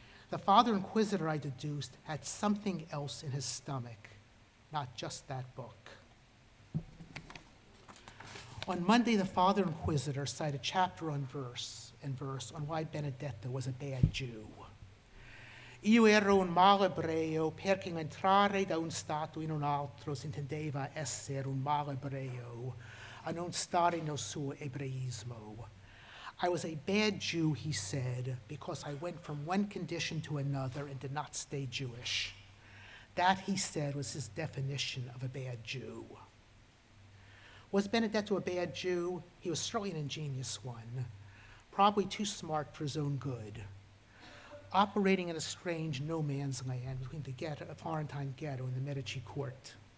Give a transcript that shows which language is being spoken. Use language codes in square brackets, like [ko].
[en] The Father Inquisitor, I deduced, had something else in his stomach, not just that book. On Monday, the Father Inquisitor cited chapter and verse on why Benedetto was a bad Jew. [it] Io ero un mal ebreo perché entrare da un stato in un altro si intendeva essere un mal ebreo, a non stare nel suo ebraismo. [en] I was a bad Jew, he said, because I went from one condition to another and did not stay Jewish. That, he said, was his definition of a bad Jew. Was Benedetto a bad Jew? He was certainly an ingenious one, probably too smart for his own good, operating in a strange no-man's land between the Florentine Ghetto and the Medici court.